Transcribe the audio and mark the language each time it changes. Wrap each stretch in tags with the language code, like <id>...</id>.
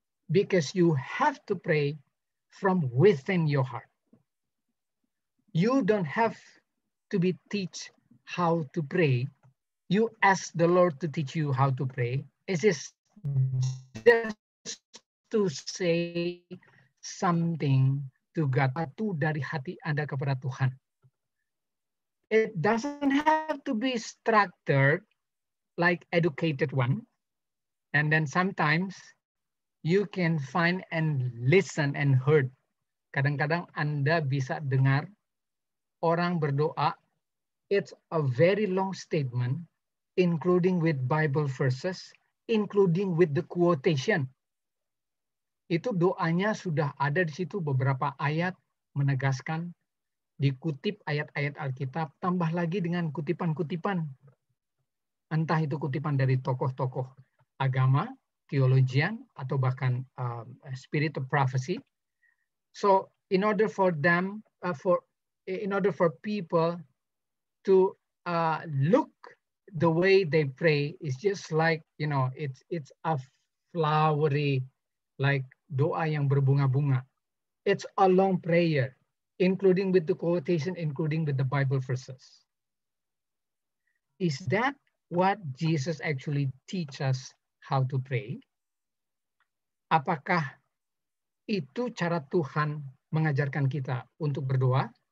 <en>Because you have to pray from within your heart. You don't have to be teach how to pray. You ask the Lord to teach you how to pray. It is just to say something to God.</en> <id>Itu dari hati Anda kepada Tuhan.</id> <en>It doesn't have to be structured like educated one. And then sometimes you can find and listen and heard.</en> <id>Kadang-kadang Anda bisa dengar orang berdoa.</id> <en>It's a very long statement, including with Bible verses, including with the quotation.</en> <id>Itu doanya sudah ada di situ beberapa ayat menegaskan, dikutip ayat-ayat Alkitab, tambah lagi dengan kutipan-kutipan. Entah itu kutipan dari tokoh-tokoh agama, theologian, atau bahkan</id> <en>spirit of prophecy. So in order for them, in order for people to look the way they pray, is just like, you know, it's a flowery, like</en> <id>doa yang berbunga-bunga.</id> <en>It's a long prayer, including with the quotation, including with the Bible verses. Is that what Jesus actually teach us how to pray?</en> <id>Apakah itu cara Tuhan mengajarkan kita untuk berdoa?</id>